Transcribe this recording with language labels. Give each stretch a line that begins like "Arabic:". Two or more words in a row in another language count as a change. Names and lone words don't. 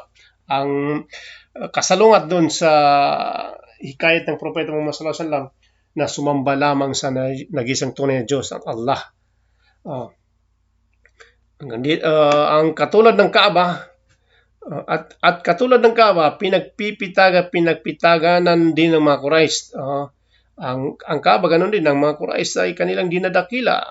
Filipino: Ang kasalungat doon sa hikayat ng Propeta Muhammad
Arabic: صلى الله عليه وسلم
Filipino: na sumamba lamang sa nag-isang tunay na Diyos, ang Allah. Ang katulad ng Kaaba, at katulad ng Kaaba, pinagpitaganan din ng mga Quraysh Ang Kaaba, ganun din, ang mga Quraysh ay kanilang dinadakila.